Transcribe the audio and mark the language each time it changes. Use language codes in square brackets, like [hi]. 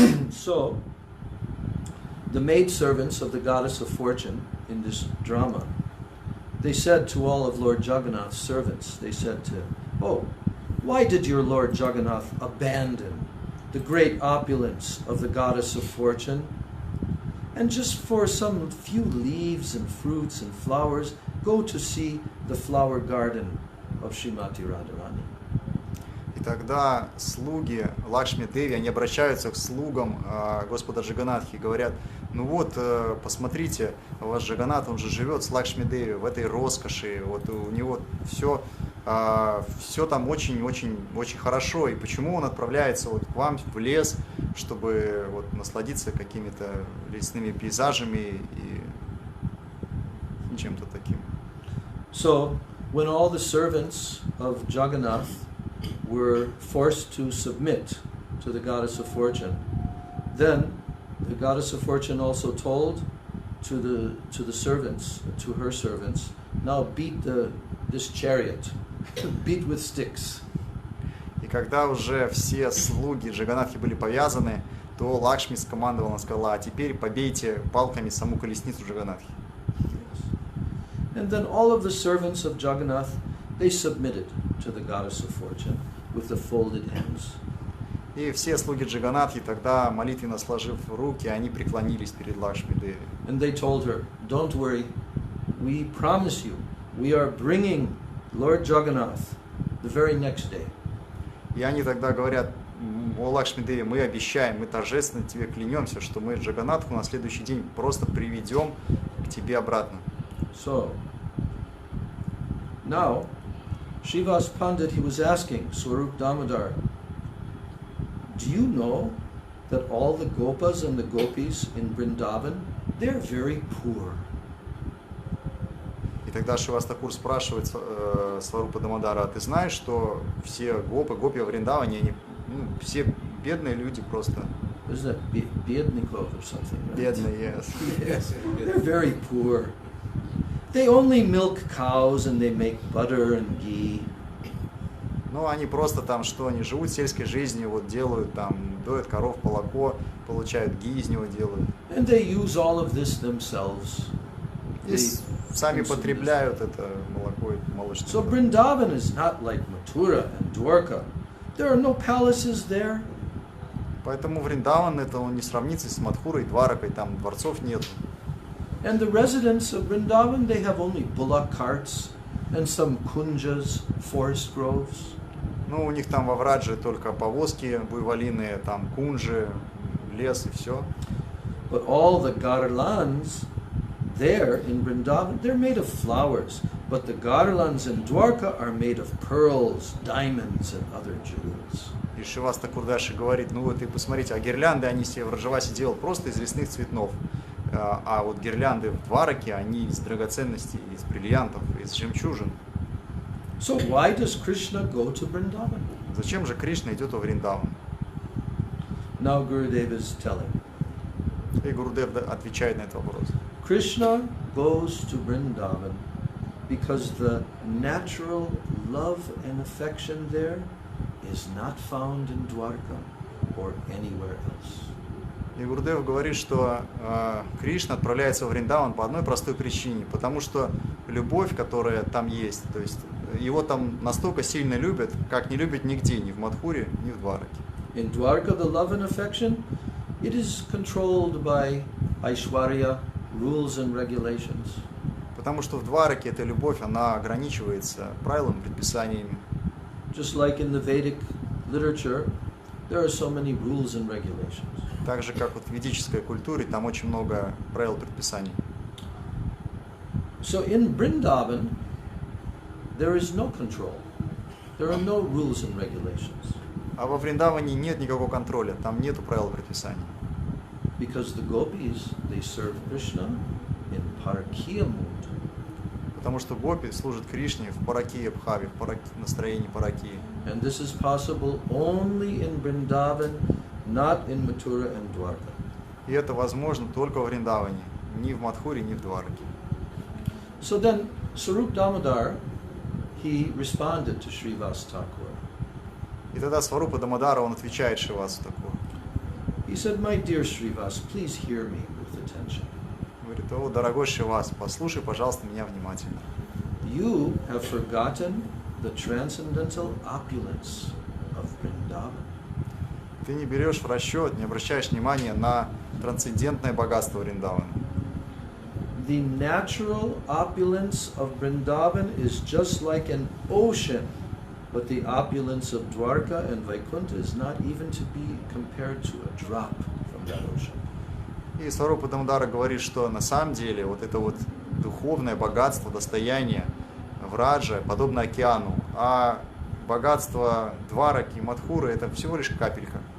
[en] So, the maidservants of the goddess of fortune in this drama, they said to all of Lord Jagannath's servants, they said to, oh, why did your Lord Jagannath abandon the great opulence of the goddess of fortune, and just for some few leaves and fruits and flowers, go to see the flower garden of Srimati Radharani. [ru] И тогда слуги Лакшми Деви, они обращаются к слугам Господа Джаганатхи и говорят: ну вот, посмотрите, ваш Джаганат, он же живет с Лакшми Деви в этой роскоши, вот у него все там очень хорошо, и почему он отправляется вот к вам в лес, чтобы вот насладиться какими-то лесными пейзажами и чем-то таким. [en] So, when all the servants of Jagannath were forced to submit to the goddess of fortune, then the goddess of fortune also told to the servants, to her servants, now beat this chariot, beat with sticks. [ru] И когда уже все слуги Джаганатхи были повязаны, то Лакшми скомандовала, она сказала: а теперь побейте палками саму колесницу Джаганатхи. [en] And then all of the servants of Jagannath, they submitted to the goddess of fortune with the folded hands. [ru] И все слуги Джаганатхи тогда, молитвенно сложив руки, они преклонились перед Лакшми Деви. [en] And they told her, don't worry, we promise you, we are bringing Lord Jagannath the very next day. [ru] И они тогда говорят: о Лакшми Деви, мы обещаем, мы торжественно тебе клянемся, что мы Джаганатху на следующий день просто приведем к тебе обратно. [en] So, now, Śrīvāsa Paṇḍita, he was asking Swarup Damodar, do you know that all the gopas and the gopis in Vrindavan, they're very poor? [ru] И тогда Śrīvāsa Thakur спрашивает Сварупа Дамодара: а ты знаешь, что все гопи в Вриндаване, они все бедные люди просто? [en] Isn't that Biednikov or something? Right? [ru] Бедные, [en] yes. Yes, they're very poor. They only milk cows and they make butter and ghee. [ru] Ну, они просто там, что они живут сельской жизнью, вот делают там, доят коров, молоко, получают ги из него делают. [en] And they use all of this themselves. [ru] И сами потребляют это молоко и молочное. [en] So Vrindavan is not like Mathura and Dwarka. There are no palaces there. [ru] Поэтому Вриндаван это он не сравнится с Мадхурой и Дваракой, там дворцов нет. [en] And the residents of Vrindavan, they have only bullock carts and some kunjas, forest groves. [ru] Ну, у них там во Врадже только повозки буйволиные, там кунжи, лес и все. [en] But all the garlands there in Vrindavan, they're made of flowers. But the garlands in Dwarka are made of pearls, diamonds, and other jewels. [ru] И Śrīvāsa Thakur дальше говорит: ну вот и посмотрите, а гирлянды они себе в Раджавасе делают просто из лесных цветов. А вот гирлянды в Двараке, они из драгоценностей, из бриллиантов, из жемчужин. [en] So why does Krishna go to Vrindavan? [ru] Зачем же Кришна идет во Вриндаван? [en] Now Gurudev is telling. [ru] И Гурудев отвечает на этот вопрос. [en] Krishna goes to Vrindavan because the natural love and affection there is not found in Dwarka or anywhere else. [ru] И Гурудев говорит, что Кришна отправляется во Вриндаван по одной простой причине, потому что любовь, которая там есть, то есть его там настолько сильно любят, как не любят нигде, ни в Мадхуре, ни в Двараке. [en] In Dwarka, the love and affection, it is controlled by Aishwarya, rules and regulations. [ru] Потому что в Двараке эта любовь, она ограничивается правилами, предписаниями. [en] Just like in the Vedic literature, there are so many rules and regulations. [ru] Так же, как вот в ведической культуре, там очень много правил, предписаний. [en] So in Vrindavan, there is no control. There are no rules and regulations. [ru] А во Вриндаване нет никакого контроля, там нету правил, предписаний. [en] Because the gopis, they serve Krishna in parakiya mood. [ru] Потому что гопи служат Кришне в паракия бхаве, в настроении паракии. [en] And this is possible only in Vrindavan, not in Mathura and Dwarka. [ru] И это возможно только в Вриндаване, ни в Мадхуре, ни в Двараке. [en] So then, Swarup Damodar, he responded to Śrīvāsa Thakur. [ru] И тогда Сварупа Дамодара, он отвечает Śrīvāsa Thakur. [en] He said, my dear Śrīvāsa, please hear me with attention. [ru] Говорит: о, дорогой Śrīvāsa, послушай, пожалуйста, меня внимательно. [en] You have forgotten the transcendental opulence of Vrindavan. [ru] ты не берешь в расчет, не обращаешь внимания на трансцендентное богатство Вриндавана. [en] The natural opulence of Vrindavan is just like an ocean, but the opulence of Dwarka and Vaikuntha is not even to be compared to a drop from that ocean. [ru] И Сварупа Дамодара говорит, что на самом деле вот это вот духовное богатство, достояние Враджа подобно океану, а богатство Двараки и Мадхуры это всего лишь капелька.